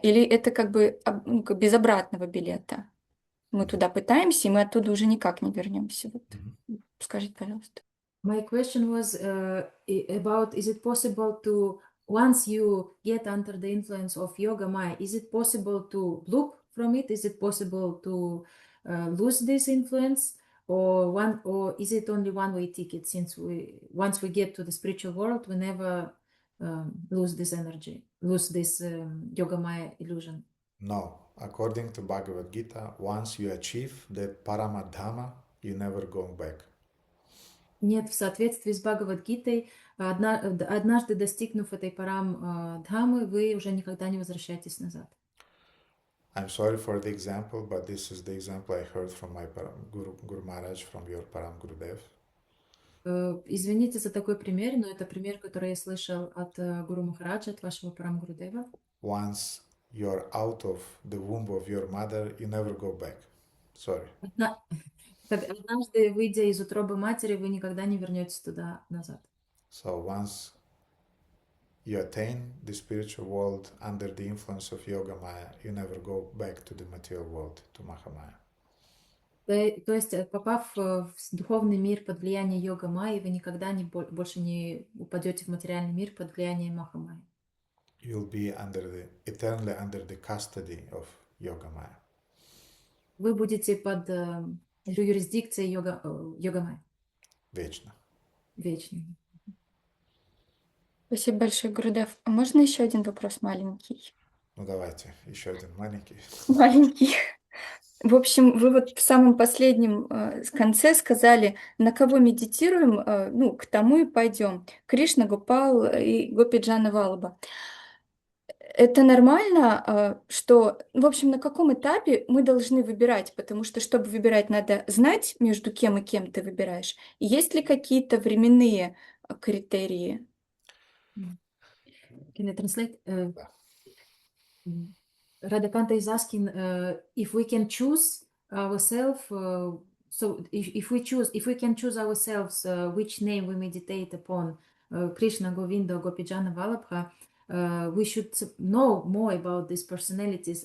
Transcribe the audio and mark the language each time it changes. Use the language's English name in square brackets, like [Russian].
[Russian] Или это как бы как без обратного билета? Мы туда пытаемся, и мы оттуда уже никак не вернемся. Вот. Скажите, пожалуйста. [English] My question was about, is it possible to, once you get under the influence of Yoga Maya, is it possible to loop from it? Is it possible to lose this influence? Or is it only one-way ticket, since once we get to the spiritual world, we never lose this energy, lose this Yoga Maya illusion? No. According to Bhagavad Gita, once you achieve that Paramadhamma, you never go back. [Russian] Нет, в соответствии с Бхагавад-гитой, однажды достигнув этой парам-дхамы, вы уже никогда не возвращаетесь назад. [English] I'm sorry for the example, but this is the example I heard from my Guru Maharaj, from your Param Gurudev. [Russian] Извините за такой пример, но это пример, который я слышал от Гуру Махараджа, от вашего Парам Гурудева. [English] Once you're out of the womb of your mother, you never go back. Sorry. [Russian] Однажды, выйдя из утробы матери, вы никогда не вернетесь туда назад. [English] So once you attain the spiritual world under the influence of Yoga Maya, you never go back to the material world, to Mahamaya. [Russian] То есть, попав в духовный мир под влияние йога майи, вы никогда больше не упадете в материальный мир под влиянием маха майи. [English] You'll be eternally under the custody of Yoga Maya. [Russian] Вы будете под юрисдикцией йога майи. вечно. вечный. Спасибо большое, Гурудев. А можно еще один вопрос маленький? Ну, давайте, еще один маленький. Маленький. В общем, вы вот в самом последнем конце сказали, на кого медитируем, ну, к тому и пойдем. Кришна, Гопал и Гопиджана Валаба. Это нормально, что, в общем, на каком этапе мы должны выбирать, потому что, чтобы выбирать, надо знать, между кем и кем ты выбираешь. Есть ли какие-то временные критерии? [English] Can I translate? [Russian] Да. [English] Radhakanta is asking if we can choose ourselves. So if we can choose ourselves which name we meditate upon, Krishna, Govinda, Gopijana, Vallabha, we should know more about these personalities.